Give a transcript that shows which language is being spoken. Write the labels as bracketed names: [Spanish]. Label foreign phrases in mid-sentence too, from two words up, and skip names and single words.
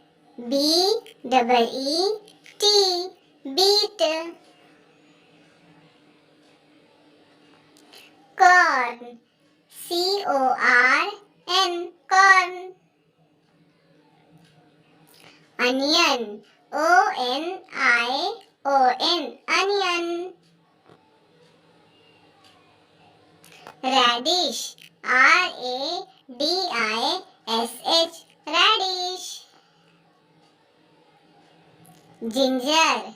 [English] B-E-E-T. Beet. Corn. C-O-R-N. Corn. Onion. O-N-I-O-N. Onion. Radish. R-A-D-I-S-H. Radish. Ginger.